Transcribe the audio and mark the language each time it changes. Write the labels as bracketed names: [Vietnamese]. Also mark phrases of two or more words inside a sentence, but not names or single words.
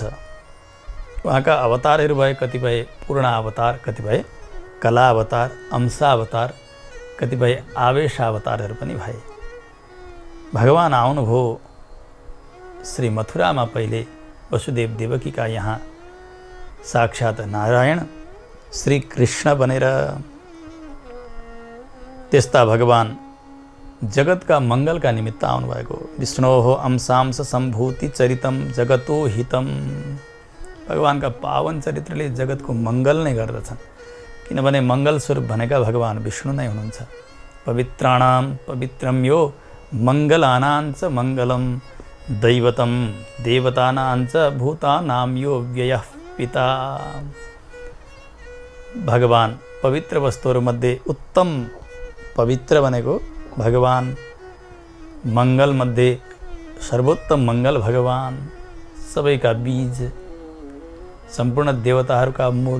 [Nepali] उहाँका अवतारहरू भए, कतिपय पूर्ण अवतार, कतिपय कला अवतार, अंशा अवतार, कतिपय आवेश अवतारहरू पनि भए। भगवान आउनुभयो श्री मथुरामा पहिले वसुदेव देवकीका यहाँ साक्षात् नारायण श्री कृष्ण बनेर। त्यस्ता भगवान जगतका मङ्गलका निमित्त आउनुभएको। [Sanskrit] विष्णोः अंशांश सम्भूति चरितम जगतो हितम। [Nepali] भगवानका पावन चरित्रले जगतको मङ्गल नै गर्दछन्, किनभने मङ्गल स्वरूप भनेका भगवान विष्णु नै हुनुहुन्छ। [Sanskrit] पवित्राणां पवित्रं यो मङ्गलानाञ्च मङ्गलम दैवतम देवतानाञ्च भूतानां यो व्ययः पिता। [Nepali] भगवान पवित्र वस्तुहरूमध्ये उत्तम पवित्र भनेको भगवान, मङ्गलमध्ये सर्वोत्तम मङ्गल भगवान, सबैका बीज, सम्पूर्ण देवताहरूका मूल।